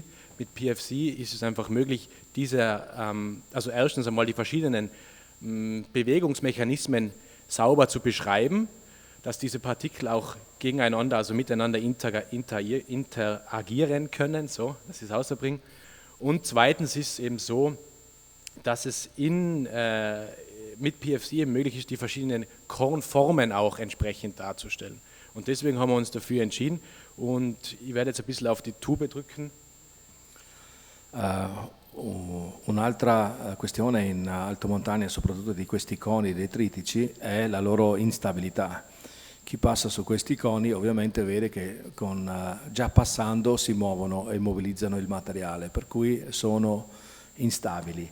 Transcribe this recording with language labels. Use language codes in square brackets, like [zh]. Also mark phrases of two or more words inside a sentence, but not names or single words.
[de] Mit PFC ist es einfach möglich, also erstens einmal die verschiedenen Bewegungsmechanismen sauber zu beschreiben, dass diese Partikel auch gegeneinander, also miteinander interagieren können, so, dass sie es außerbringen. Und zweitens ist es eben so, dass es mit PFC eben möglich ist, die verschiedenen Kornformen auch entsprechend darzustellen. Und deswegen haben wir uns dafür entschieden und ich werde jetzt ein bisschen auf die Tube drücken. [it] Un'altra questione in altomontagna, soprattutto di questi coni detritici, è la loro instabilità. Chi passa su questi coni ovviamente vede che già passando si muovono e mobilizzano il materiale, per cui sono instabili.